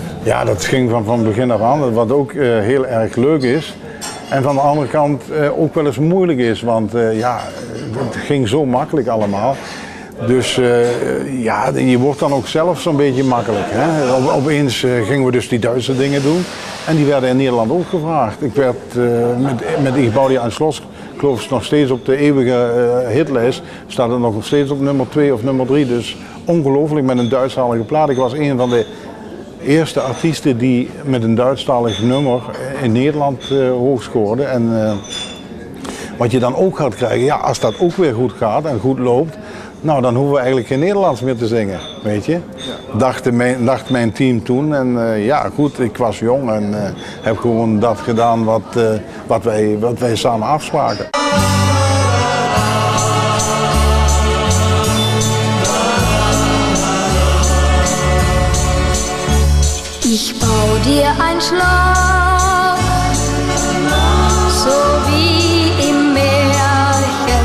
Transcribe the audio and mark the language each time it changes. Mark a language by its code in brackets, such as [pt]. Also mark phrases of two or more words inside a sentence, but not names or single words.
[nl] Ja, dat ging van begin af aan. Wat ook heel erg leuk is, En van de andere kant ook wel eens moeilijk is, want ja, het ging zo makkelijk allemaal. Dus ja, je wordt dan ook zelf zo'n beetje makkelijk. Hè? Opeens gingen we dus die Duitse dingen doen en die werden in Nederland ook gevraagd. Ik werd met Ich bau dir ein Schloss, geloof ik, nog steeds op de eeuwige hitlijst. Staat er nog steeds op nummer 2 of nummer 3, dus ongelooflijk met een Duitsstalige plaat. Ik was een van de eerste artiesten die met een Duitsstalig nummer in Nederland hoog scoorde. En wat je dan ook gaat krijgen, ja, als dat ook weer goed gaat en goed loopt, nou dan hoeven we eigenlijk geen Nederlands meer te zingen, weet je. Dacht mijn team toen en ja goed, ik was jong en heb gewoon dat gedaan wat wij samen afspraken. [de] Ich bau dir ein Schloss, so wie im Märchen.